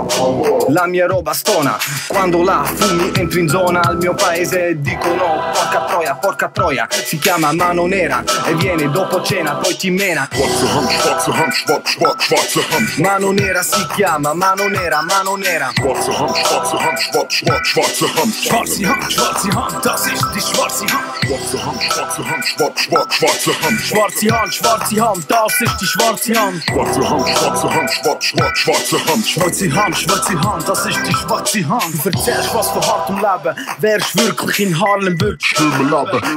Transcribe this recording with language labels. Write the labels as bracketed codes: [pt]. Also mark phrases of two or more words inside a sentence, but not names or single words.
[it] La mia roba stona, quando la fumi entri in zona. Al mio paese dicono porca troia. Si chiama mano nera e viene dopo cena, poi ti mena. [de] Schwarze Hand, schwarze Hand. [it] Mano nera si chiama, mano nera, mano nera. [de] Schwarze Hand, schwarze Hand, schwarze Hand. Schwarze Hand, das ist die schwarze Hand. Schwarze Hand, schwarze Hand, schwarze Hand. Schwarze Hand, das ist die schwarze Hand. Schwarze Hand, schwarze Hand, schwarze Hand. Schwarze Hand, das ist die schwarze Hand. Du erzählst was von hartem Leben, wärst wirklich in Harlem, würdest schwimmen leben.